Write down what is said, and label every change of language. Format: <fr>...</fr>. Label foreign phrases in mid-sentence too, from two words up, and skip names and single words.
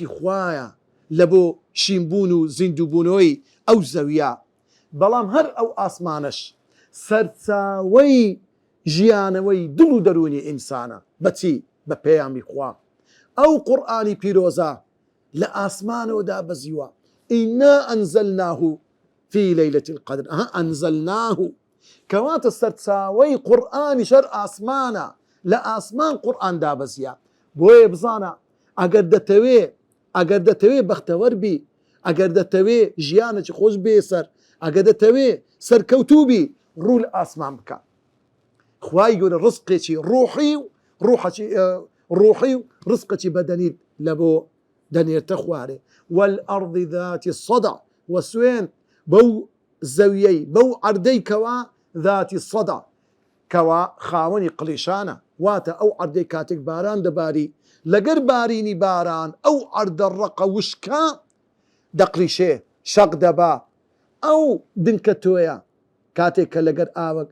<ckb>خوایە لە بۆ شینبوون و زیندووبوونەوەی ئەو زەویە بەڵام هەر ئەو ئاسمانەش سەرچاوەی ژیانەوەی دڵ و دەرونی ئینسانە بەچی بە پەیامی خوا ئەو قورئانی پیرۆزە لە ئاسمانەوە دابەزیوە</ckb> <ar>ئینا ئەنزەلناه في ليلة القدر</ar> <ckb>ئەنزەلناه کەواتە سەرچاوەی قورئانی شەر ئاسمانە لە ئاسمان قورئان دابەزیە بۆیە بزانە ئەگەر دەتەوێ بەختەوەر بی ئەگەر دەتەوێ ژیانێکی خۆش بێسەر ئەگەر دەتەوێ سەرکەوتوو بی ڕوو لە ئاسمان بکە خوای گەورە ڕزقێکی ڕوحی و ڕزقێکی بەدەنیت لە بۆ دەنێتە خوارێ</ckb> <ar>والأرض ذات الصدع</ar> <ckb>وسوێن بەو زەویەی بەو عەردەی کەوا</ckb> <ar>ذاتی الصدع</ar> <ckb>کەوا خاوەنی قلیشانە واتە ئەو عەردەی کاتێک باران دەباری لەگەر بارینی باران ئەو عەردە ڕەقە وشکە دەقلیشێ شەق دەبا ئەو دنکە تۆیە کاتێک کە لەگەر ئاوەک</ckb>